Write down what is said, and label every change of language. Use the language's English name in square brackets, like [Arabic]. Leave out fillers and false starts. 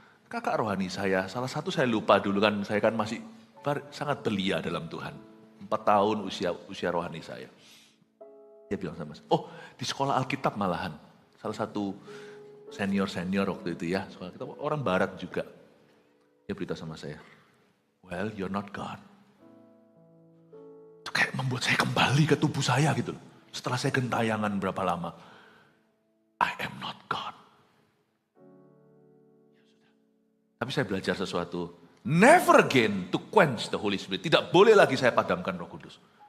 [Indonesian] Kakak rohani saya, salah satu saya lupa dulu kan, saya kan masih sangat belia dalam Tuhan. 4 tahun usia rohani saya. Dia bilang sama saya, oh di sekolah Alkitab malahan. Salah satu senior waktu itu ya, sekolah Alkitab, orang barat juga. Dia beritahu sama saya, [English] well you're not God. [Indonesian] Itu kayak membuat saya kembali ke tubuh saya gitu loh. Setelah saya gentayangan berapa lama. [English] I am not God. [Indonesian] Tapi saya belajar sesuatu. [English] Never again to quench the Holy Spirit. [Indonesian] Tidak boleh lagi saya padamkan Roh Kudus.